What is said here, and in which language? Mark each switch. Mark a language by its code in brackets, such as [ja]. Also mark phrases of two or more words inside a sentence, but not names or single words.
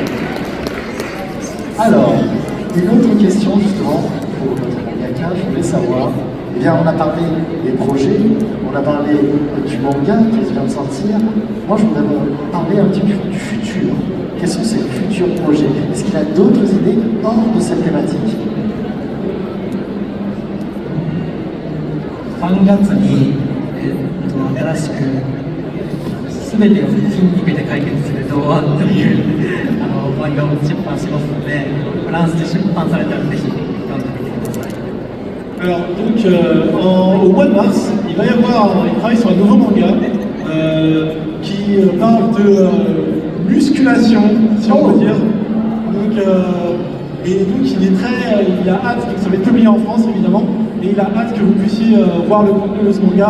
[fr] Alors, une autre question justement pour notre mangaka, je voulais savoir, eh bien on a parlé des projets, on a parlé du manga qui vient de sortir, moi je voudrais parler un petit peu du futur. Quels sont ces futurs projets? Est-ce qu'il y a d'autres idées hors de cette thématique? [ja] 3 月に、新しく全てを筋肉で解決する童話という漫画を出版しますので、フランスで出版されたらぜひ読んでみてください。 [fr] Alors donc au mois de mars, il travaille sur un nouveau manga qui parle de musculation, si on peut dire. Donc, et donc il a hâte, donc ça va être publié en France évidemment, et il a hâte que vous puissiez voir le contenu de ce manga.